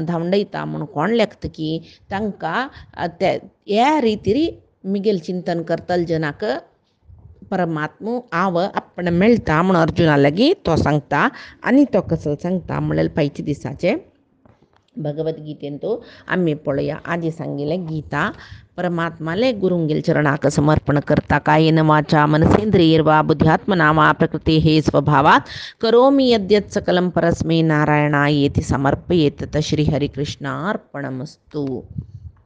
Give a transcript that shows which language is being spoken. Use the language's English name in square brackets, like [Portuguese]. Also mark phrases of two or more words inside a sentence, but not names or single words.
[Konkani] धांवडयता म्हूण कोण लेखतकी तांकां ह्या रितीर मिगेल चिंतन करतल जनाक परमात्मो हांव आपण मेळटा म्हूण अर्जुना लागीं तो सांगता आनी तो कसो सांगता म्हळ्यार फायच्या दिसाचे भगवद्गीतेन तो आमी पळोवया आदी सांगिल्लें गीता परमात्माले गुरुंगेल चरणाक समर्पण करता [Sanskrit] कायेन वाचा मनसेंद्रियैर्वा बुद्ध्यात्मना वा प्रकृतेः स्वभावात् करोमि यद्यत् सकलं परस्मै नारायणायेति समर्पयेत् श्री हरिकृष्णार्पणमस्तु।